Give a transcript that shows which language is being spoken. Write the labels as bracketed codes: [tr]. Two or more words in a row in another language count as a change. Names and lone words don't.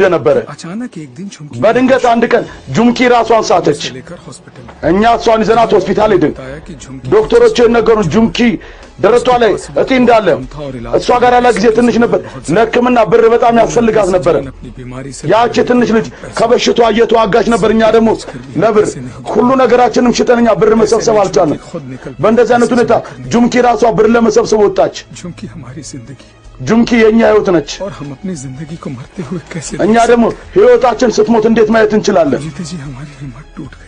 [am] ነበር በድንገት አንድ ቀን ጁንኪ ራሷን ሳተች እኛ እሷን ይዘናት ሆስፒታል ሄድን ዶክተሮች የነገሩን ጁንኪ ደረቷ ላይ እጢ እንዳለ እሷ ጋር ያለ ጊዜ ትንሽ ነበር ለህክምና ብር በጣም ያስፈልጋት ነበር ያቺ ትንሽ ልጅ ከበሽቷ እየተዋጋች ነበር እኛ ደግሞ ለብር ሁሉ ነገራችንም ሽጠንኛ ብር መሰብሰብ አልቻልንም በእንደዚህ አይነት ሁኔታ ጁንኪ ራሷ ብር ለመሰብሰብ ወጣች ጁንኪ የኛ ህይወት ነች [hi] और हम अपनी जिंदगी को मरते हुए कैसे [am] እኛ ደግሞ ህይወታችን ስትሞት እንዴት ማየት እንችላለን [hi] जीते जी हमारी हिम्मत टूट गई